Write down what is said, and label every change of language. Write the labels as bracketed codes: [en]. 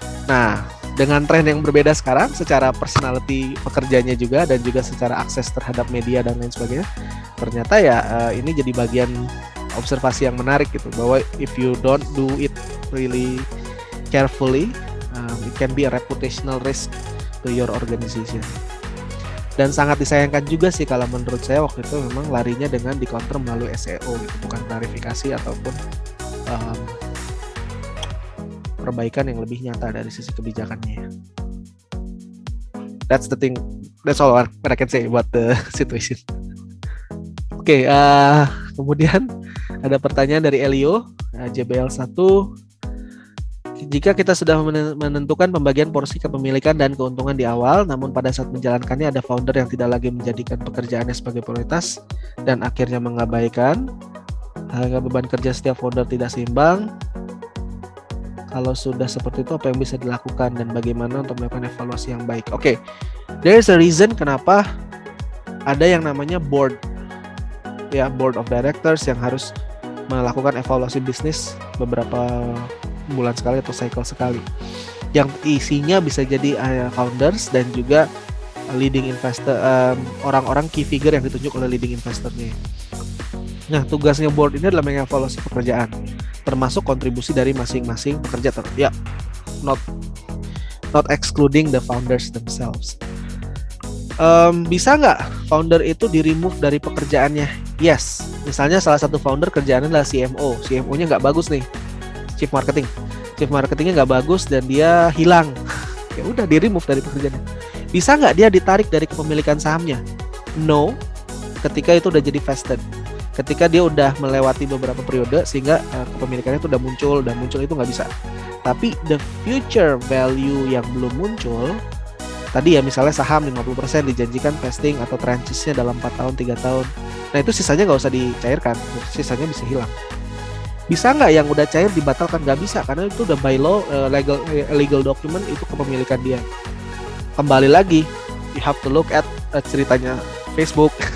[id] Nah, dengan tren yang berbeda sekarang, secara personality pekerjanya juga dan juga secara akses terhadap media dan lain sebagainya, ternyata ya ini jadi bagian observasi yang menarik gitu, bahwa [en] if you don't do it really carefully, it can be a reputational risk to your organization. [id] Dan sangat disayangkan juga sih kalau menurut saya waktu itu memang larinya dengan di counter melalui SEO gitu, bukan klarifikasi ataupun perbaikan yang lebih nyata dari sisi kebijakannya. [en] That's the thing. That's all what I can say about the situation. [id] Oke, kemudian ada pertanyaan dari Elio, JBL1. Jika kita sudah menentukan pembagian porsi kepemilikan dan keuntungan di awal, namun pada saat menjalankannya ada founder yang tidak lagi menjadikan pekerjaannya sebagai prioritas dan akhirnya mengabaikan, harga beban kerja setiap founder tidak seimbang. Kalau sudah seperti itu, apa yang bisa dilakukan dan bagaimana untuk melakukan evaluasi yang baik? Oke, [en] there's a reason [id] kenapa ada yang namanya board of directors yang harus melakukan evaluasi bisnis beberapa bulan sekali atau cycle sekali. Yang isinya bisa jadi founders dan juga leading investor, orang-orang key figure yang ditunjuk oleh leading investornya. Nah, tugasnya board ini adalah mengevaluasi pekerjaan, termasuk kontribusi dari masing-masing pekerja. [en] Not excluding the founders themselves. [id] Bisa nggak founder itu di-remove dari pekerjaannya? Yes. Misalnya salah satu founder kerjaannya adalah CMO. CMO-nya nggak bagus nih, Chief Marketingnya nggak bagus dan dia hilang. Ya udah, di-remove dari pekerjaannya. Bisa nggak dia ditarik dari kepemilikan sahamnya? No. Ketika itu udah jadi vested. Ketika dia udah melewati beberapa periode sehingga kepemilikannya itu udah muncul itu nggak bisa. Tapi [en] the future value [id] yang belum muncul, tadi ya misalnya saham 50% dijanjikan vesting atau tranches-nya dalam 4 tahun, 3 tahun. Nah itu sisanya nggak usah dicairkan, sisanya bisa hilang. Bisa nggak yang udah cair dibatalkan? Nggak bisa, karena itu udah [en] by law, [id] legal document, itu kepemilikan dia. Kembali lagi, [en] you have to look at [id] ceritanya Facebook.